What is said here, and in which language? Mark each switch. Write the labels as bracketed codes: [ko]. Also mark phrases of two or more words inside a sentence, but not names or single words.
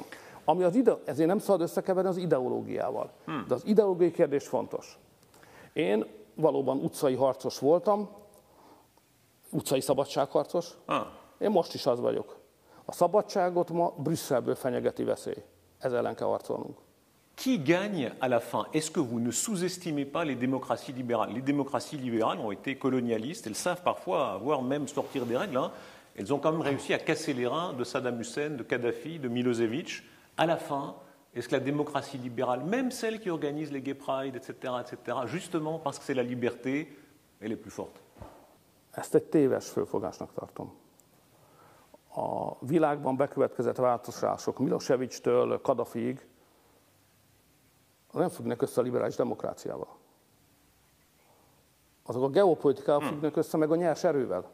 [hu] Ami ezért nem szabad összekeverni az ideológiával. De az ideológiai kérdés fontos. Én valóban utcai harcos voltam, utcai szabadságharcos. Én most is az vagyok. A szabadságot ma Brüsszelből fenyegeti veszély. Ez ellen kell harcolnunk. [fr] Qui gagne à la fin? Est-ce que vous ne sous-estimez pas les démocraties libérales? Les démocraties libérales ont été colonialistes, elles savent parfois avoir même sortir des règles. Hein. Elles ont quand même réussi à casser les reins de Saddam Hussein, de Kadhafi, de Milosevic. À la fin, est-ce que la démocratie libérale, même celle qui organise les [en] gay pride, [fr] etc., justement parce que c'est la liberté, elle est plus forte? [hu] Ezt egy téves fölfogásnak tartom. A világban bekövetkezett változások Milosevic-től Kadhafiig nem függnek össze a liberális demokráciával. Azok a geopolitikával függnek össze, meg a nyers erővel.